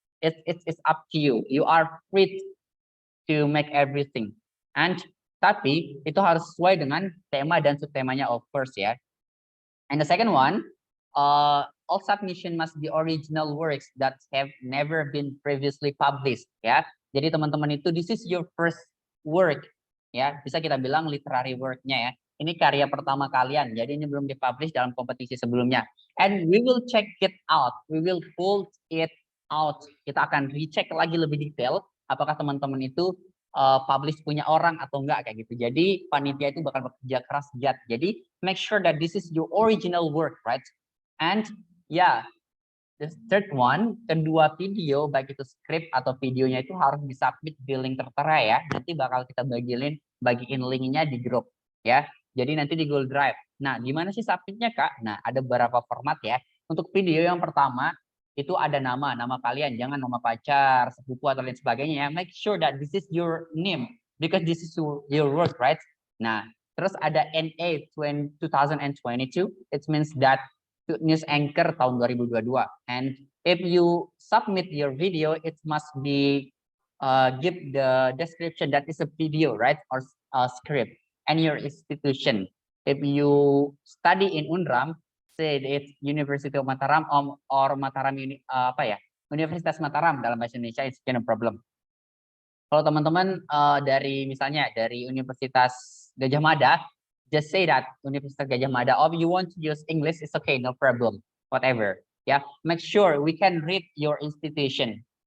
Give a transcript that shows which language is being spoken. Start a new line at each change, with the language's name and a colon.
English: It's up to you. You are free to make everything.
Indonesian: And tapi itu harus sesuai dengan tema dan subtemanya,
English: of course
Indonesian: ya.
English: And the second one, all submission must be original works that have never been previously published ya.
Indonesian: Jadi teman-teman itu
English: this is your first work ya.
Indonesian: Bisa kita bilang literary work-nya ya. Ini karya pertama kalian, jadi ini belum dipublish dalam kompetisi sebelumnya.
English: And we will check it out, we will pull it out.
Indonesian: Kita akan recheck lagi lebih detail, apakah teman-teman itu publish punya orang atau enggak kayak gitu. Jadi panitia itu bakal bekerja keras giat. Jadi
English: make sure that this is your original work, right? And yeah, The third one,
Indonesian: kedua video, baik itu script atau videonya itu harus disubmit di link tertera ya. Nanti bakal kita bagiin linknya di grup ya. Jadi nanti di Google Drive. Nah, gimana sih submitnya Kak? Nah, ada beberapa format ya. Untuk video yang pertama, itu ada nama kalian. Jangan nama pacar, sepupu, atau lain sebagainya ya.
English: Make sure that this is your name. Because this is your work, right?
Indonesian: Nah, terus ada NA 2022.
English: It means that news anchor
Indonesian: tahun 2022.
English: And if you submit your video, it must be give the description that is a video, right, or a script, and your institution. If you study in UNRAM, say it's University of Mataram or Mataram Universitas Mataram
Indonesian: dalam bahasa Indonesia,
English: it's no problem.
Indonesian: Kalau teman-teman dari misalnya dari Universitas Gajah Mada,
English: just say that
Indonesian: Universitas Gajah Mada.
English: Or you want to use English, it's okay, no problem, whatever. Yeah, make sure we can read your institution.